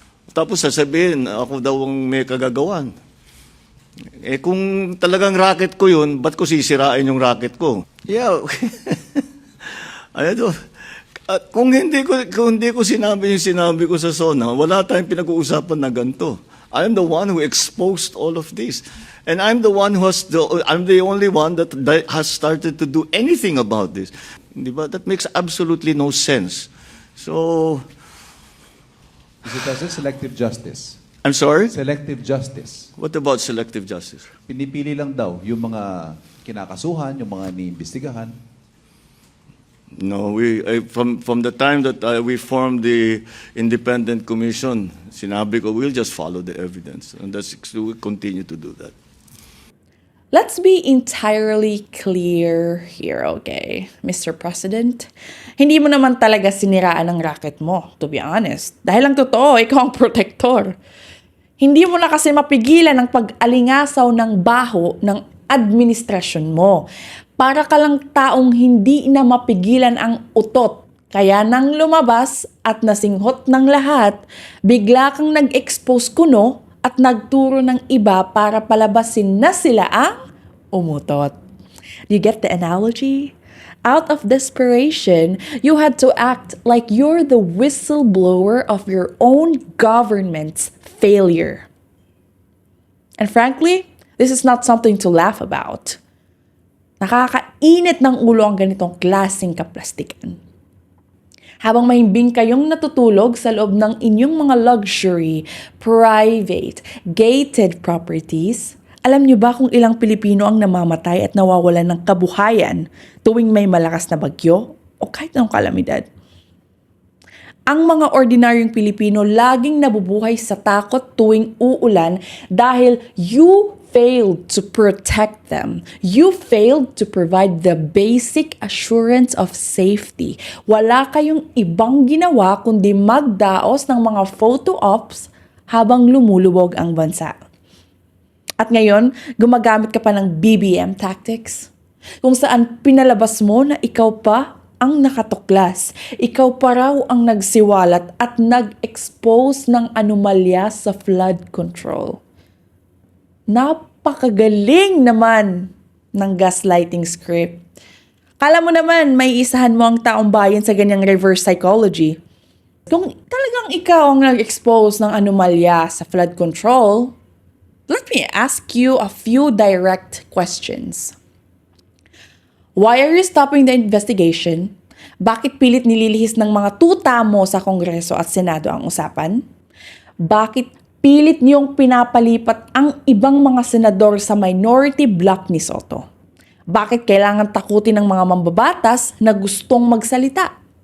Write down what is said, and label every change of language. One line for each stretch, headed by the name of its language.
Filipino: Tapos sasabihin, ako daw ang may kagagawan. Kung talagang racket ko yun, ba't ko sisirain yung racket ko? Yeah. Ano to? Kung hindi ko sinabi yung sinabi ko sa SONA, wala tayong pinag-uusapan na ganito.
English: I'm the one who exposed all of this. And I'm the only one that has started to do anything about this. Diba? That makes absolutely no sense. So, Is it as a selective justice? I'm sorry? Selective justice. What about selective justice?
Filipino: Pinipili lang daw yung mga kinakasuhan, yung mga iniimbestigahan.
English: No, from the time that we formed the independent commission,
Filipino: sinabi ko,
English: we'll just follow the evidence. And we'll continue to do that. Let's be entirely clear here, okay, Mr.
Filipino: President? Hindi mo naman talaga siniraan ang racket mo,
English: to be honest.
Filipino: Dahil ang totoo, ikaw ang protector. Hindi mo na kasi mapigilan ang pag-alingasaw ng baho ng administrasyon mo. Para ka lang taong hindi na mapigilan ang utot. Kaya nang lumabas at nasinghot ng lahat, bigla kang nag-expose kuno at nagturo ng iba para palabasin na sila ang umutot.
English: You get the analogy? Out of desperation, you had to act like you're the whistleblower of your own government's failure. And frankly, this is not something to laugh about.
Filipino: Nakakainit ng ulo ang ganitong klaseng kaplastikan. Habang mahimbing kayong natutulog sa loob ng inyong mga
English: luxury, private, gated properties,
Filipino: alam niyo ba kung ilang Pilipino ang namamatay at nawawalan ng kabuhayan tuwing may malakas na bagyo o kahit anong kalamidad? Ang mga ordinaryong Pilipino laging nabubuhay sa takot tuwing uulan dahil
English: you failed to protect them. You failed to provide the basic assurance of safety.
Filipino: Wala kayong ibang ginawa kundi magdaos ng mga photo ops habang lumulubog ang bansa. At ngayon, gumagamit ka pa ng BBM tactics, kung saan pinalabas mo na ikaw pa ang nakatuklas. Ikaw pa raw ang nagsiwalat at nag-expose ng anomalya sa flood control. Napakagaling naman ng gaslighting script. Kala mo naman may isahan mo ang taong bayan sa ganyang reverse psychology. Kung talagang ikaw ang nag-expose ng anomalya sa flood control,
English: let me ask you a few direct questions. Why are you stopping the investigation?
Filipino: Bakit pilit nililihis ng mga tuta mo sa Kongreso at Senado ang usapan? Bakit pilit niyong pinapalipat ang ibang mga senador sa minority bloc ni Soto? Bakit kailangan takutin ng mga mambabatas na gustong magsalita?